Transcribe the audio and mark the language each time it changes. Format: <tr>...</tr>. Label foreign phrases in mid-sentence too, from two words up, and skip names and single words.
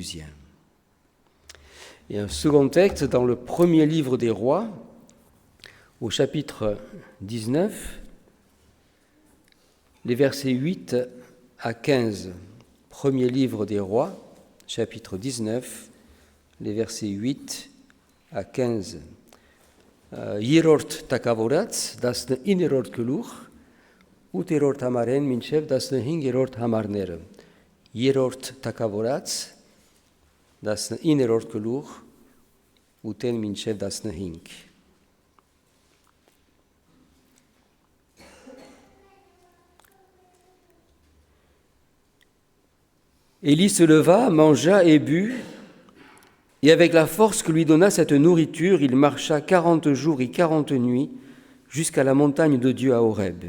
<fr>» Et un second texte dans le premier livre des Rois, au chapitre 19, les versets 8 à 15. Premier livre des Rois, chapitre 19, les versets 8 à 15.</fr> <hy>Երրորդ Թագավորաց, տասնիններորդ գլուխ, ութերորդ համարից մինչև տասնհինգերորդ համարներ. Երրորդ Թագավորաց, տասնիններորդ գլուխ, ութից մինչև տասնհինգ.</hy> <fr>Élie se leva, mangea et but, et avec la force que lui donna cette nourriture, il marcha 40 jours et 40 nuits jusqu'à la montagne de Dieu à Horeb.</fr>